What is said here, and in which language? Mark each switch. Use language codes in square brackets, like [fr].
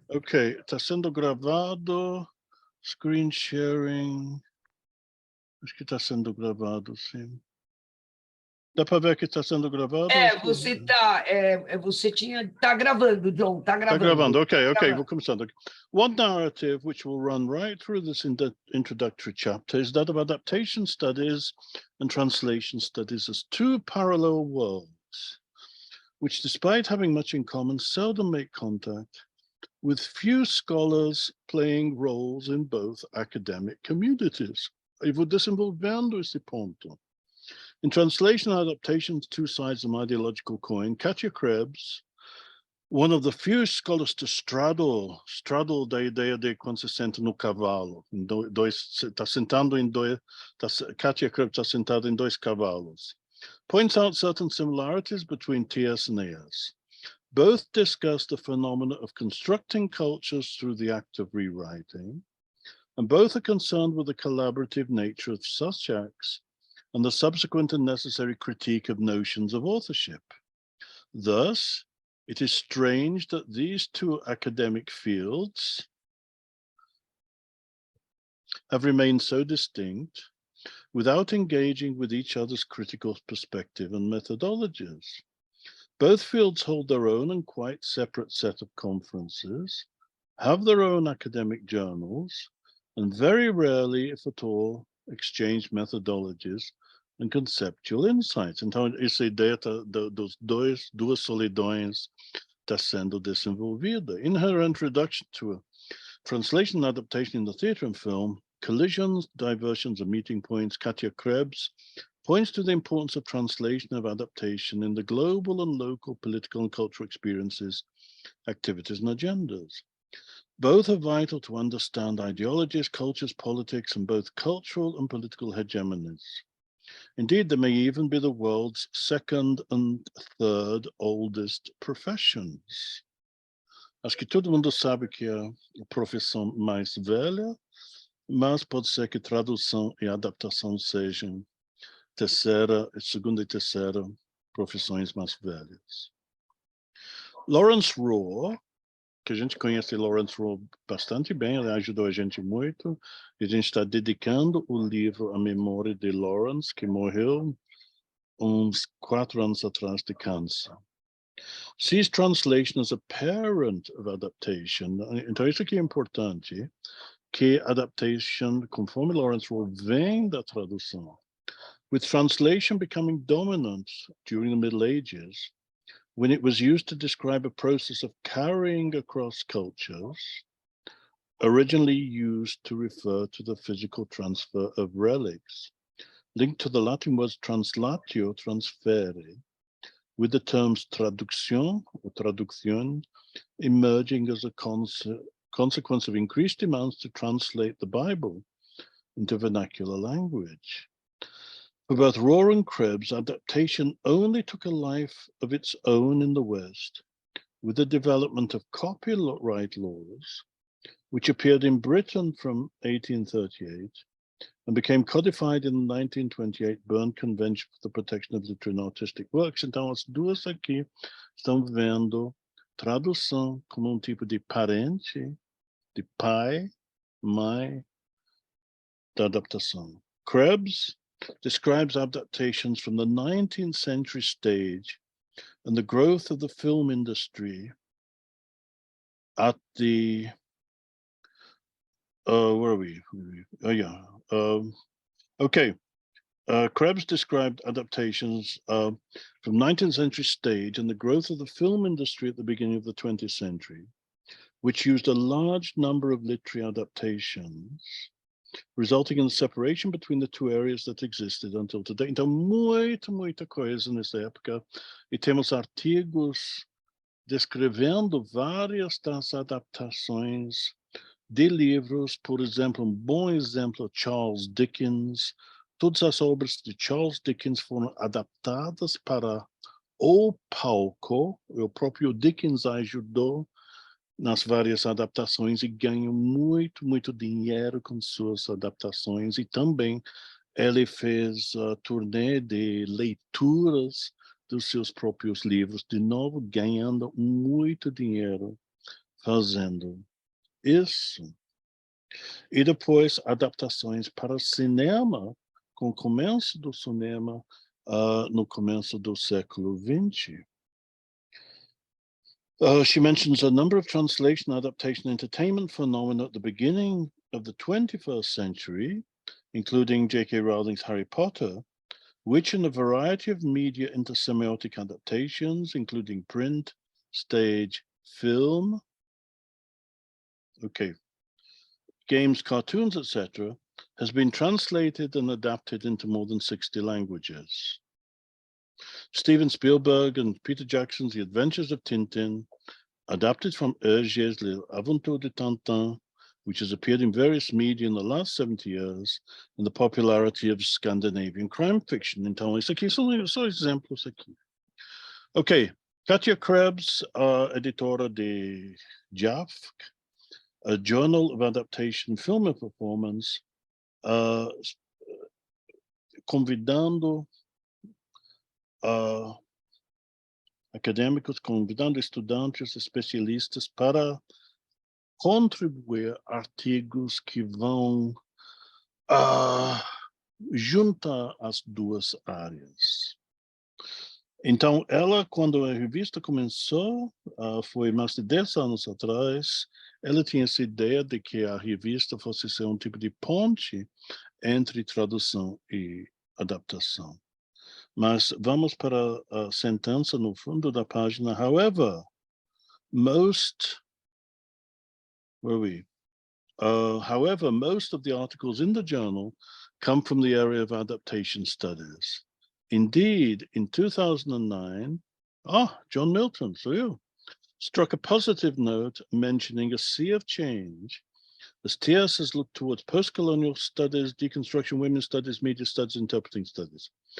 [pt] Ok, está sendo gravado, [en] screen sharing, [pt] acho que está sendo gravado, sim. Dá para ver que está sendo gravado? Você tá gravando, John, tá gravando. Está gravando, ok, vou começando. [en] One narrative which will run right through this introductory chapter is that of adaptation studies and translation studies as two parallel worlds, which despite having much in common, seldom make contact, with few scholars playing roles in both academic communities. [pt] Eu vou desenvolvendo esse ponto. [en] In translation and adaptation, two sides of an ideological coin, Katja Krebs, one of the few scholars to straddle [pt] da ideia de quando se senta no cavalo. Está sentando em dois, Katja Krebs está sentada em dois cavalos. [en] Points out certain similarities between TS and AS. Both discuss the phenomena of constructing cultures through the act of rewriting, and both are concerned with the collaborative nature of such acts and the subsequent and necessary critique of notions of authorship. Thus, it is strange that these two academic fields have remained so distinct without engaging with each other's critical perspective and methodologies. Both fields hold their own and quite separate set of conferences, have their own academic journals, and very rarely, if at all, exchange methodologies and conceptual insights. [pt] Então, essa ideia dos duas solidões está sendo desenvolvida. [en] In her introduction to Translation and Adaptation in the Theatre and Film, Collisions, Diversions and Meeting Points, Katja Krebs points to the importance of translation of adaptation in the global and local political and cultural experiences, activities and agendas. Both are vital to understand ideologies, cultures, politics, and both cultural and political hegemonies. Indeed, they may even be the world's second and third oldest professions. [pt] Acho que todo mundo sabe que é a profissão mais velha, mas pode ser que tradução e adaptação sejam segunda e terceira profissões mais velhas. Lawrence Rohr, que a gente conhece Lawrence Rowe bastante bem, ele ajudou a gente muito, e a gente está dedicando o livro à memória de Lawrence, que morreu uns 4 anos atrás de câncer. [en] Sees translation as a parent of adaptation. [pt] Então, isso aqui é importante, que adaptation, conforme Lawrence Rowe, vem da tradução. [en] With translation becoming dominant during the Middle Ages, when it was used to describe a process of carrying across cultures, originally used to refer to the physical transfer of relics, linked to the Latin words translatio, transfere, with the terms traduction or traducción emerging as a consequence of increased demands to translate the Bible into vernacular language. For both Rowe and Krebs, adaptation only took a life of its own in the West, with the development of copyright laws, which appeared in Britain from 1838 and became codified in the 1928 Berne Convention for the Protection of Literary and Artistic Works. [pt] Então, as duas aqui estão vendo tradução como tipo de parente, de pai, mãe da adaptação. [en] Krebs describes adaptations from the 19th century stage and the growth of the film industry at the where are we? Oh yeah. Okay. Krebs described adaptations from 19th century stage and the growth of the film industry at the beginning of the 20th century, which used a large number of literary adaptations, resulting in the separation between the two areas that existed until today. [pt] Então, muita coisa nessa época. E temos artigos descrevendo várias das adaptações de livros, por exemplo, bom exemplo, Charles Dickens. Todas as obras de Charles Dickens foram adaptadas para o palco. O próprio Dickens ajudou nas várias adaptações e ganhou muito dinheiro com suas adaptações. E também ele fez a turnê de leituras dos seus próprios livros, de novo ganhando muito dinheiro fazendo isso. E depois adaptações para cinema, com o começo do cinema no começo do século XX. [en] She mentions a number of translation, adaptation, entertainment phenomena at the beginning of the 21st century, including J.K. Rowling's Harry Potter, which in a variety of media intersemiotic adaptations, including print, stage, film, games, cartoons, etc., has been translated and adapted into more than 60 languages. Steven Spielberg and Peter Jackson's The Adventures of Tintin, adapted from Hergé's Les Aventures de Tintin, which has appeared in various media in the last 70 years, and the popularity of Scandinavian crime fiction. [pt] Então, isso aqui são só exemplos aqui. Ok, Katia Krebs, editora de JAFC, a Journal of Adaptation, Film and Performance, convidando acadêmicos, convidando estudantes, especialistas para contribuir artigos que vão juntar as duas áreas. Então, ela, quando a revista começou, foi mais de 10 anos atrás, ela tinha essa ideia de que a revista fosse ser um tipo de ponte entre tradução e adaptação. Mas vamos para a sentença no fundo da página. [en] However, most of the articles in the journal come from the area of adaptation studies. Indeed, in 2009, John Milton, so you, struck a positive note mentioning a sea of change as TS has looked towards post-colonial studies, deconstruction, women's studies, media studies, interpreting studies.